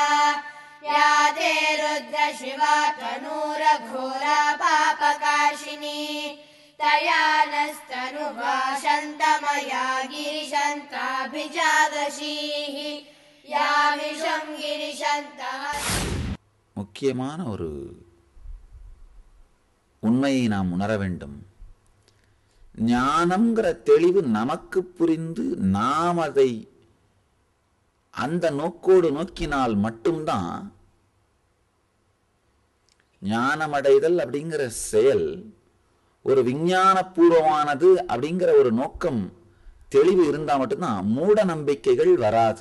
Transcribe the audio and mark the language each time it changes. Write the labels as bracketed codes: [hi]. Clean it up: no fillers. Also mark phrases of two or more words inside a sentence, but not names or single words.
[sa] या ते रुद्र शिवा तनूरघोरा पापकाशिनी तया नस्तनुभाषन्तमया गिरिशन्ताभिजादशीः यामिषं गिरिशन्तः। [ta] முக்கியமான ஒரு உண்மையை நாம் உணர வேண்டும். ஞானம்ங்கிற தெளிவு நமக்கு புரிந்து நாம் அதை அந்த நோக்கோடு நோக்கினால் மட்டும்தான் ஞானமடைதல் அப்படிங்கிற செயல் ஒரு விஞ்ஞான பூர்வமானது அப்படிங்கிற ஒரு நோக்கம் தெளிவு இருந்தா மட்டும்தான் மூட நம்பிக்கைகள் வராது.